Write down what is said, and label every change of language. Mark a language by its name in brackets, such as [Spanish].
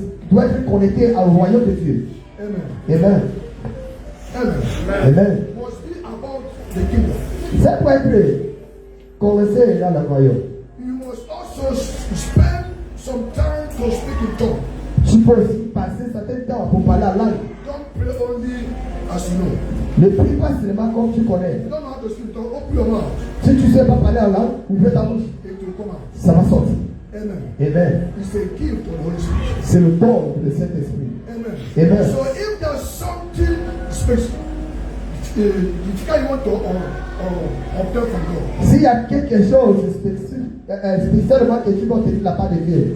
[French] doit être connecté au royaume de Dieu. Amen. Amen. Amen. Amen. [English] Must be about the kingdom. [French] Ça doit être connecté dans le royaume. [English] You must also spend some time to speak in tongues. [French] Tu peux aussi passer certain temps pour parler en langue. [English] Don't pray only as you know. [French] Ne prie pas seulement comme tu connais. [English] You don't know how to speak in tongues. Open your mouth. [French] Si tu ne sais pas parler en langue, ouvre ta bouche. [English] It will come out. [French] Ça va sortir. Amen. Amen. [English] It's a gift of the Holy Spirit. [French] C'est le don de Saint-Esprit. Amen. Amen. [English] So if there's something special, you want to obtain from God, [French] S'il y a quelque chose spécialement que tu vas obtenir de la part de Dieu,